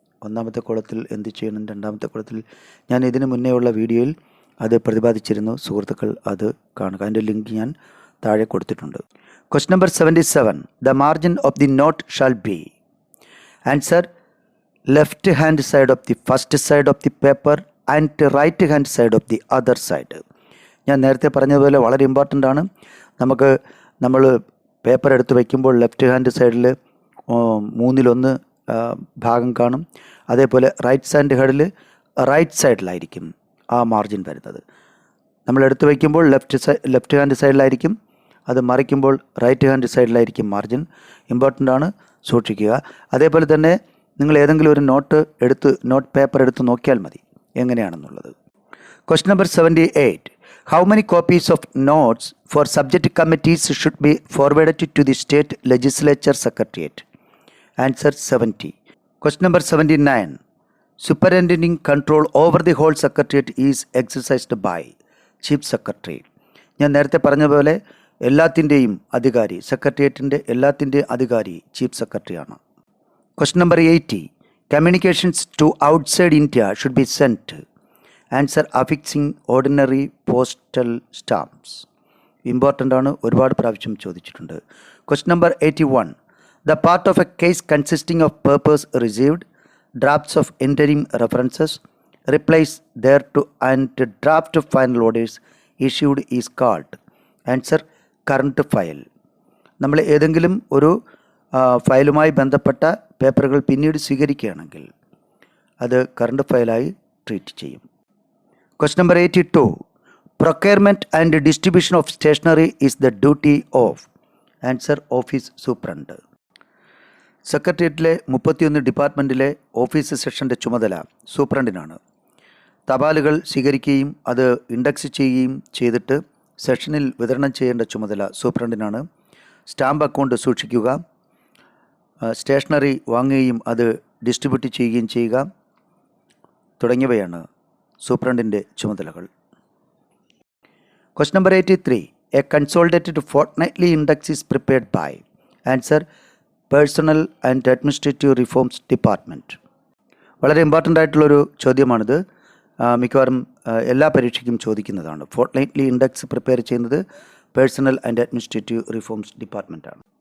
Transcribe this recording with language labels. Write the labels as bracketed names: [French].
[Malayalam] 1ാമത്തെ കോളത്തിൽ എന്ത് ചെയ്യണം, 2ാമത്തെ കോളത്തിൽ ഞാൻ ഇതിന് മുന്നേയുള്ള വീഡിയോയിൽ അത് പ്രതിപാദിച്ചിരുന്നു. സുഹൃത്തുക്കൾ അത് കാണുക. അതിൻ്റെ ലിങ്ക് ഞാൻ താഴെ കൊടുത്തിട്ടുണ്ട്. [English] Question number 77. The margin of the note shall be. Answer left hand side of the first side of the paper and right hand side of the other side. [Malayalam] ഞാൻ നേരത്തെ പറഞ്ഞതുപോലെ വളരെ ഇമ്പോർട്ടൻ്റ് ആണ്. നമ്മൾ പേപ്പർ എടുത്ത് വയ്ക്കുമ്പോൾ ലെഫ്റ്റ് ഹാൻഡ് സൈഡിൽ 1/3 ഭാഗം കാണും. അതേപോലെ റൈറ്റ് സൈഡിലായിരിക്കും ആ മാർജിൻ വരുന്നത്. നമ്മൾ എടുത്ത് വയ്ക്കുമ്പോൾ ലെഫ്റ്റ് ഹാൻഡ് സൈഡിലായിരിക്കും, അത് മറിക്കുമ്പോൾ റൈറ്റ് ഹാൻഡ് സൈഡിലായിരിക്കും മാർജിൻ. ഇമ്പോർട്ടൻ്റ് ആണ്, സൂക്ഷിക്കുക. അതേപോലെ തന്നെ നിങ്ങൾ ഏതെങ്കിലും ഒരു നോട്ട് പേപ്പർ എടുത്ത് നോക്കിയാൽ മതി എങ്ങനെയാണെന്നുള്ളത്. [English] Question number 78. How many copies of notes for subject committees should be forwarded to the state legislature secretariat? Answer 70. Question number 79. Superintending control over the whole secretariat is exercised by Chief Secretary. [Malayalam] ഞാൻ നേരത്തെ പറഞ്ഞ പോലെ എല്ലാത്തിൻ്റെയും അധികാരി, സെക്രട്ടേറിയറ്റിൻ്റെ എല്ലാത്തിൻ്റെയും അധികാരി chief സെക്രട്ടറിയാണ്. [English] Question number 80. Communications to outside India should be sent. Answer affixing ordinary postal stamps. [Malayalam] Important ആണ്, ഒരുപാട് പ്രാവശ്യം ചോദിച്ചിട്ടുണ്ട്. [English] Question number 81. The part of a case consisting of papers received, drafts of interim references, replies thereto and draft of final orders issued is called. Answer current file. [Malayalam] നമ്മൾ ഏതെങ്കിലും ഒരു ഫയലുമായി ബന്ധപ്പെട്ട പേപ്പറുകൾ പിന്നീട് സ്വീകരിക്കുകയാണെങ്കിൽ അത് കറണ്ട് ഫയലായി ട്രീറ്റ് ചെയ്യും. [English] Question number 82. Procurement and distribution of stationery is the duty of. Answer office superintendent. [Malayalam] സെക്രട്ടേറിയറ്റിലെ 31 ഡിപ്പാർട്ട്മെൻറ്റിലെ office സെക്ഷൻ്റെ ചുമതല സൂപ്രണ്ടിനാണ്. തപാലുകൾ സ്വീകരിക്കുകയും അത് ഇൻഡെക്സ് ചെയ്യുകയും ചെയ്തിട്ട് സെക്ഷനിൽ വിതരണം ചെയ്യേണ്ട ചുമതല സൂപ്രണ്ടിനാണ്. സ്റ്റാമ്പ് അക്കൗണ്ട് സൂക്ഷിക്കുക, സ്റ്റേഷനറി വാങ്ങുകയും അത് ഡിസ്ട്രിബ്യൂട്ട് ചെയ്യുകയും ചെയ്യുക തുടങ്ങിയവയാണ് സൂപ്രണ്ടിൻ്റെ ചുമതലകൾ. [English] Question number 83. A consolidated fortnightly index is prepared by. Answer Personnel and Administrative Reforms Department. [Malayalam] വളരെ ഇമ്പോർട്ടൻ്റ് ആയിട്ടുള്ളൊരു ചോദ്യമാണിത്. മിക്കവാറും എല്ലാ പരീക്ഷയ്ക്കും ചോദിക്കുന്നതാണ്. ഫോർട്ട്നൈറ്റ്ലി ഇൻഡെക്സ് പ്രിപ്പയർ ചെയ്യുന്നത് പേഴ്സണൽ ആൻഡ് അഡ്മിനിസ്ട്രേറ്റീവ് റിഫോംസ് ഡിപ്പാർട്ട്മെൻറ്റാണ്.